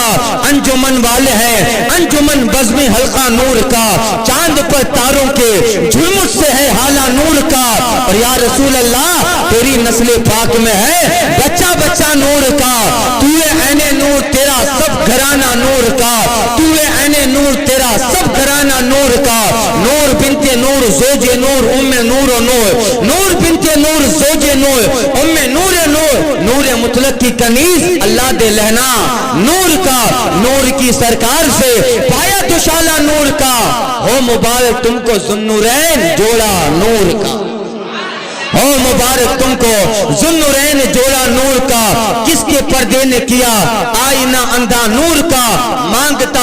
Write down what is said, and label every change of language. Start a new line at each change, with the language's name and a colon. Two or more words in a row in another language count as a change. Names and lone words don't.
Urdu: انجمن والے ہیں انجمن بزم حلقہ نور کا، چاند پر تاروں کے جھلمٹ سے ہے حالہ نور کا، اور
Arabic: یا رسول اللہ
Urdu: تیری نسل پاک میں ہے بچہ بچہ نور کا، تو عین نور تیرا سب گھرانہ نور کا، تو عین نور تیرا سب گھرانہ نور کا، نور بنت نور زوج نور ام نور و نور، نور بنت نور زوج نور ام نور نور، نور مطلق کی کنیز اللہ دے لہنا نور کا، نور کی سرکار سے پایا تو شالہ نور کا، ہو مبارک تم کو ذوالنورین جوڑا نور کا، ہو مبارک تم کو ذوالنورین جوڑا نور کا، کس کے پردے نے کیا آئینہ اندھا نور کا، مانگتا